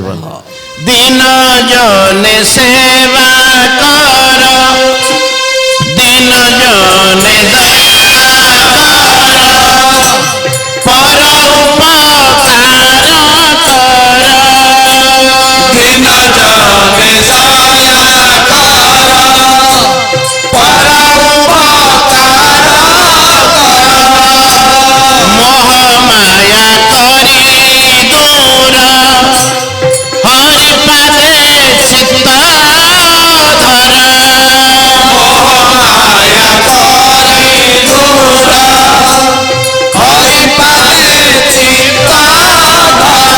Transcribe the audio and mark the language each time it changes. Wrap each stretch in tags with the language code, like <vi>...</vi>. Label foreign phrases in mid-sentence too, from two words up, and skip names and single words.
<or>ଦିନ ଜନେ ସେବା କର, ଦିନ ଜନେ ଦୟା କର, ପର ଉପକାର କର। ଦିନ ଜନେ ଦୟା କର, ପର ଉପକାର କର।</or> <bn>মোহ মায়া করি দূর, হরি পাদে চিত্ত ধর। মোহ মায়া করি দূর, হরি পাদে চিত্ত ধর।</bn>